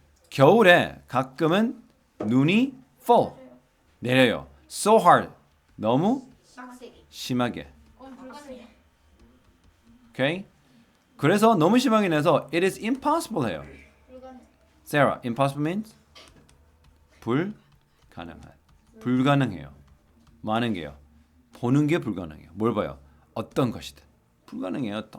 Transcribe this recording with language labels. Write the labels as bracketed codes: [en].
[ko] 겨울에 가끔은 눈이 fall 내려요. [en] So hard. [ko] 너무 심하게. [en] Okay? [ko] 그래서 너무 심하게 내서 [en] it is impossible [ko] 해요. [en] Sarah, impossible means 불가능해요. [ko] 많은 게요. 보는 게 불가능해요. 뭘 봐요? 어떤 것이든 불가능해요.